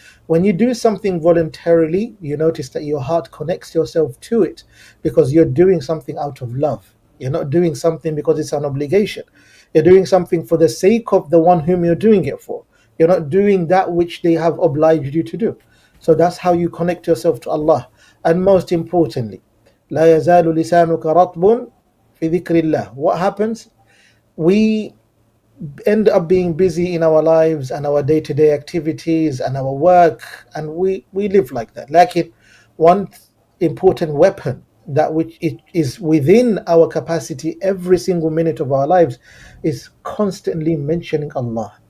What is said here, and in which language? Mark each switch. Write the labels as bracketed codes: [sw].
[en] When you do something voluntarily, you notice that your heart connects yourself to it because you're doing something out of love. You're not doing something because it's an obligation. You're doing something for the sake of the one whom you're doing it for. You're not doing that which they have obliged you to do. So that's how you connect yourself to Allah. And most importantly, [ar] لا يزال لسانك رطب في ذكر الله. [en] What happens? We end up being busy in our lives and our day-to-day activities and our work, and we live like that. Like one important weapon that which it is within our capacity every single minute of our lives is constantly mentioning Allah.